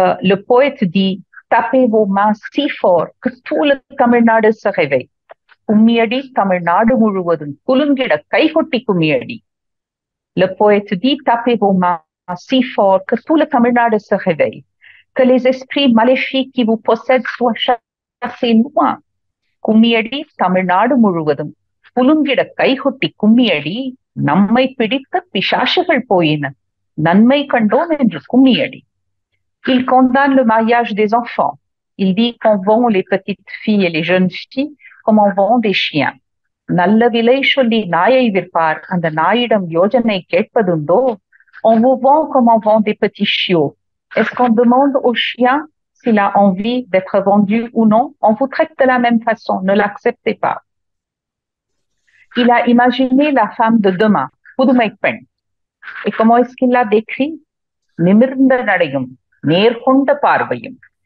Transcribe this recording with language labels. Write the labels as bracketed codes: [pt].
[fr] Le poète dit « Tapez vos mains si fort que tout le Tamil Nadu se réveille. » [ta] கும்மியடி தமிழ்நாடு முழுவதும் குலுங்கிட கைகொட்டி கும்மியடி. [fr] Le poète dit tapez vos mains si fort que tout le Tamil Nadu se réveille, que les esprits maléfiques qui vous possèdent soient chassés loin. [ta] கும்மியடி தமிழ்நாடு முழுவதும் குலுங்கிட கைகொட்டி கும்மியடி, நம்மை பிடித்த பிசாசுகள் போயின, நன்மை கண்டோம் என்று கும்மியடி. [fr] Il condamne le mariage des enfants. Il dit qu'on vend les petites filles et les jeunes filles comme on vend des chiens. [ta] நல்ல விலை சொல்லி நாயை விற்பார், அந்த நாயிடம் யோஜனை கேட்பதுண்டோ? [fr] On vous vend comme on vend des petits chiots. Est-ce qu'on demande au chien s'il a envie d'être vendu ou non? On vous traite de la même façon, ne l'acceptez pas. Il a imaginé la femme de demain, [ta] புதுமை பெண். [fr] Et comment est-ce qu'il l'a décrit? [ta] நிமிர்ந்த நடையும் நேர்கொண்ட பார்வையும்.